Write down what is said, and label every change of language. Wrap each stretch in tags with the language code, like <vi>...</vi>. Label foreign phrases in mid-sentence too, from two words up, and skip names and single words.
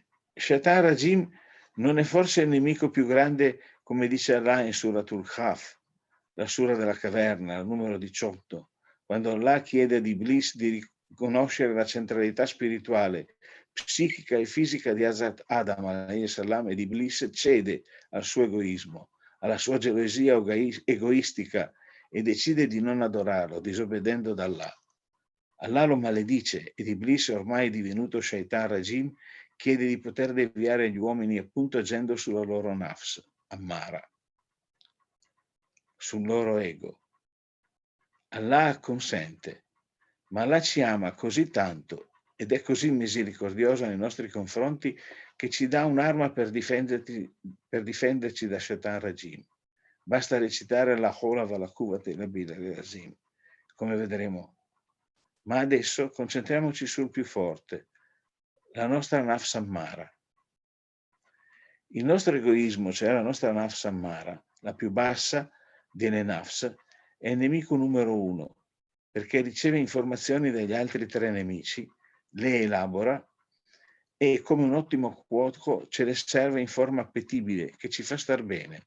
<it>Shaitan Rajim non è forse il nemico più grande, come dice Allah in Suratul Kahf, la sura della caverna, numero 18, quando Allah chiede ad Iblis di riconoscere la centralità spirituale, psichica e fisica di Hazrat Adam</it> <ar>عليه السلام,</ar> <it>ed Iblis cede al suo egoismo, alla sua gelosia egoistica e decide di non adorarlo, disobbedendo ad Allah. Allah lo maledice ed Iblis, ormai divenuto Shaitan Rajim, chiede di poter deviare gli uomini appunto agendo sulla loro</it> <ar>نفس، أمارة,</ar> <it>sul loro ego. Allah acconsente, ma Allah ci ama così tanto ed è così misericordioso nei nostri confronti che ci dà un'arma per difenderci da Shaitan Rajim. Basta recitare</it> <ar>لا حول ولا قوة إلا بالله العظيم,</ar> <it>come vedremo. Ma adesso concentriamoci sul più forte, la nostra</it> <ar>نفس أمارة.</ar> <it>Il nostro egoismo, cioè la nostra</it> <ar>نفس أمارة,</ar> <it>la più bassa delle nafs, è il nemico numero 1, perché riceve informazioni dagli altri 3 nemici, le elabora e come un ottimo cuoco ce le serve in forma appetibile che ci fa star bene.</it>